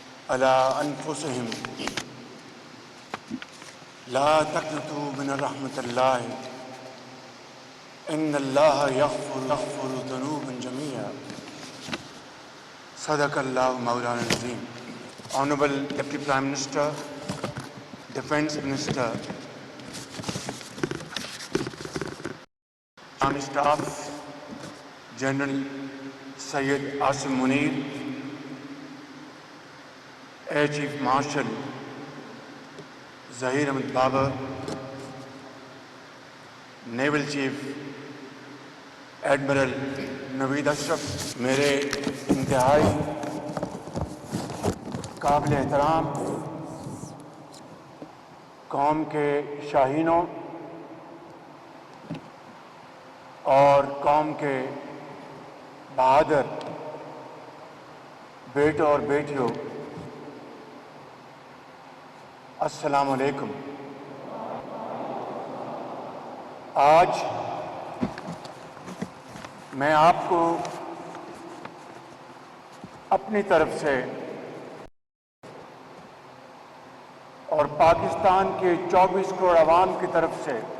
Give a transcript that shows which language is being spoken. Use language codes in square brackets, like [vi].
[ar] على أنفسهم لا تقنطوا من رحمة الله إن الله يغفر ذنوبا جميعا. صدق اللہ مولانا العظیم. [en] Honorable Deputy Prime Minister, Defence Minister, Army Staff, General Syed Asim Munir, Air Chief Marshal Zahir Ahmed Babar, Naval Chief Admiral Naveed Ashraf, [ur] میرے انتہائی قابل احترام قوم کے شاہینوں اور قوم کے بہادر بیٹوں اور بیٹیوں، السلام علیکم. آج میں آپ کو اپنی طرف سے اور پاکستان کے 24 کروڑ عوام کی طرف سے